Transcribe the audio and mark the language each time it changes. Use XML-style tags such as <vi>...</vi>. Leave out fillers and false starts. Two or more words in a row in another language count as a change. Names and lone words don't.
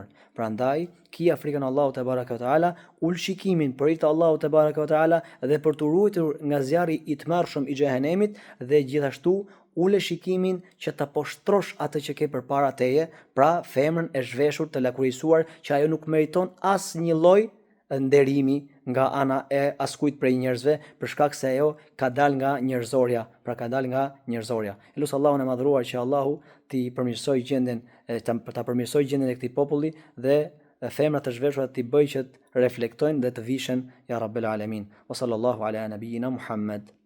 <sq>Prandaj, kia frikën Allahu</sq> <ar>تبارك وتعالى,</ar> <sq>ul shikimin për hir të Allahut</sq> <ar>تبارك وتعالى</ar> <sq>dhe për të ruajtur nga zjarri I tmerrshëm I xhehenemit, dhe gjithashtu ule shikimin që ta poshtrosh atë që ke përpara teje, pra femrën e zhveshur të lakurisuar që ajo nuk meriton asnjë lloj nderimi nga ana e askujt prej njerëzve, për shkak se ajo ka dal nga njerëzorja, pra ka dal nga njerëzorja. Elus Allahun e madhruar që Allahu t'i përmirësoj gjendjen, ta përmirësoj gjendjen e këtij populli dhe femrat të zhveshura t'i bëj që të reflektojnë dhe të vishen</sq> <ar>يا رب العالمين. وصلى الله على نبينا محمد.</ar>